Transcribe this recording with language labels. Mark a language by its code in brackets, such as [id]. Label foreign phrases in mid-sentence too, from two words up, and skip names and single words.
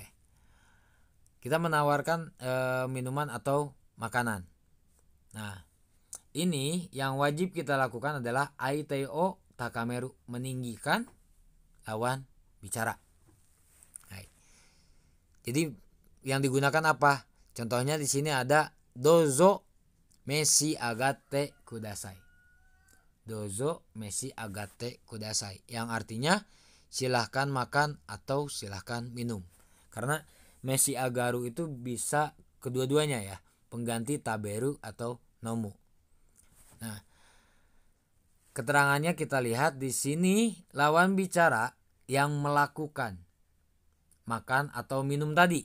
[id] Kita menawarkan minuman atau makanan. Nah, ini yang wajib kita lakukan adalah [ja] 相手を高める, [id] meninggikan lawan bicara. Jadi yang digunakan apa? Contohnya di sini ada [ja] どうぞ召し上がってください. どうぞ召し上がってください, [id] yang artinya silahkan makan atau silahkan minum. Karena [ja] 召し上がる [id] itu bisa kedua-duanya ya, pengganti taberu atau nomu. Nah, keterangannya kita lihat di sini, lawan bicara yang melakukan makan atau minum tadi.